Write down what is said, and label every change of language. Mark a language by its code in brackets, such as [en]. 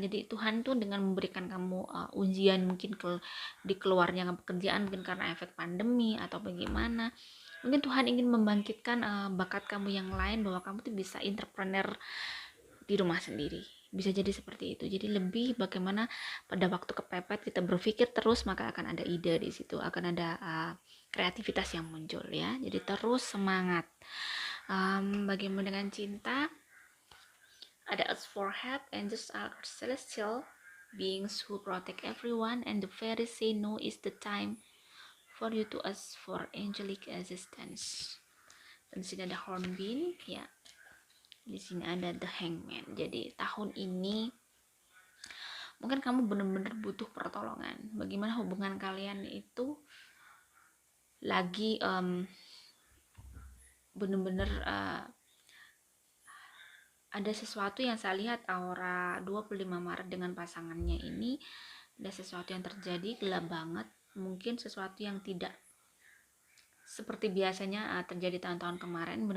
[id] Jadi Tuhan tuh dengan memberikan kamu ujian mungkin di keluarnya pekerjaan, mungkin karena efek pandemi atau bagaimana, mungkin Tuhan ingin membangkitkan bakat kamu yang lain, bahwa kamu tuh bisa entrepreneur di rumah sendiri. Bisa jadi seperti itu. Jadi lebih bagaimana pada waktu kepepet kita berpikir terus, maka akan ada ide di situ, akan ada kreativitas yang muncul ya. Jadi terus semangat. Bagaimana dengan cinta? Ada [en] as for help, angels are celestial beings who protect everyone, and the fairies say no is the time for you to ask for angelic assistance. [id] Dan di sini ada hornbill ya. Di sini ada the hangman. Jadi tahun ini mungkin kamu benar-benar butuh pertolongan. Bagaimana hubungan kalian itu lagi benar-benar ada sesuatu yang saya lihat aura 25 Maret dengan pasangannya ini, ada sesuatu yang terjadi gelap banget, mungkin sesuatu yang tidak seperti biasanya terjadi tahun-tahun kemarin.